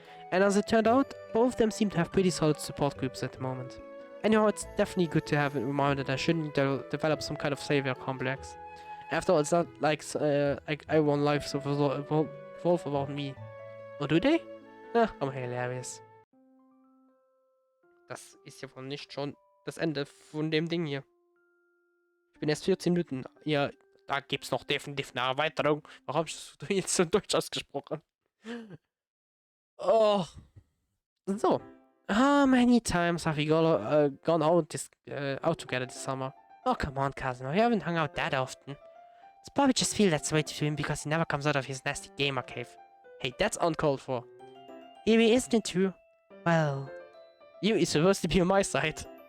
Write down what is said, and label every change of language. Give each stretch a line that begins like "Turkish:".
English: And as it turned out, both of them seem to have pretty solid support groups at the moment. Anyhow, it's definitely good to have a reminder that I shouldn't develop some kind of savior complex. After all, it's not like everyone's lives revolve about me. Or do they? I'm hilarious.
German: Das ist ja wohl nicht schon das Ende von dem Ding hier. Ich bin erst 14 Minuten. Ja, da gibt's noch definitiv eine Erweiterung. Warum habe ich das jetzt so deutsch ausgesprochen?
English: Oh. So. How many times have we gone out together this summer? Oh, come on, Kazuma. We haven't hung out that often. It's probably just feel that way to him because he never comes out of his nasty gamer cave. Hey, that's uncalled for. Yuri, isn't it true? Well, Yuri is supposed to be on my side.